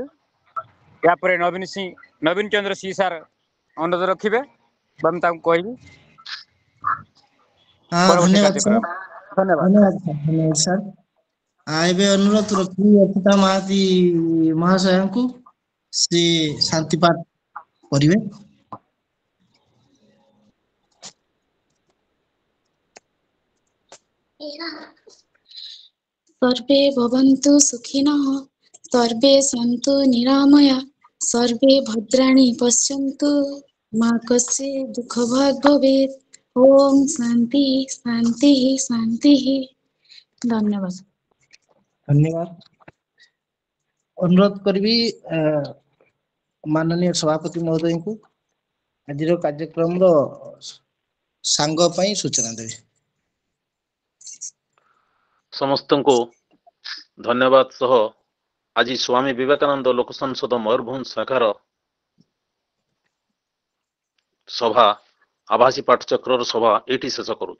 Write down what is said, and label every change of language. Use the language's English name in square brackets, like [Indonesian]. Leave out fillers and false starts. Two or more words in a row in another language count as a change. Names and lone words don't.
[Odia] ଏହାପରେ ନବୀନ ଚନ୍ଦ୍ର ସି ସାର୍ ଅନୁରୋଧ ରଖିବେ ବା ମୁଁ ତାଙ୍କୁ କହିବି ହଁ ପରବର୍ତ୍ତୀ ଧନ୍ୟବାଦ ସାର୍। କାର୍ଯ୍ୟକ୍ରମ। ଧନ୍ୟବାଦ। ଧନ୍ୟବାଦ ସାର୍। ଏବେ ଅନୁରୋଧ ରଖିବି ଅର୍ପିତା ମହାନ୍ତି ମହାଶୟଙ୍କୁ ସେ ଶାନ୍ତି ପାଠ କରିବେ। [Sanskrit] सर्वे भवन्तु सुखिनः, सर्वे सन्तु निरामया, सर्वे भद्राणि पश्यन्तु, मा कश्चित् दुःखभाग् भवेत्। ओम शांति शांति शांति। धन्यवाद। [Odia] ଧନ୍ୟବାଦ। ଅନୁରୋଧ କରିବି ମାନନୀୟ ସଭାପତି ମହୋଦୟଙ୍କୁ ଆଜିର କାର୍ଯ୍ୟକ୍ରମର ସାଙ୍ଗ ପାଇଁ ସୂଚନା ଦେବେ। ସମସ୍ତଙ୍କୁ ଧନ୍ୟବାଦ ସହ ଆଜି ସ୍ୱାମୀ ବିବେକାନନ୍ଦ ଲୋକ ସଂସଦ ମୟୂରଭଞ୍ଜ ଶାଖାର ସଭା ଆଭାସୀ ପାଠଚକ୍ରର ସଭା ଏଇଠି ଶେଷ କରୁଛୁ।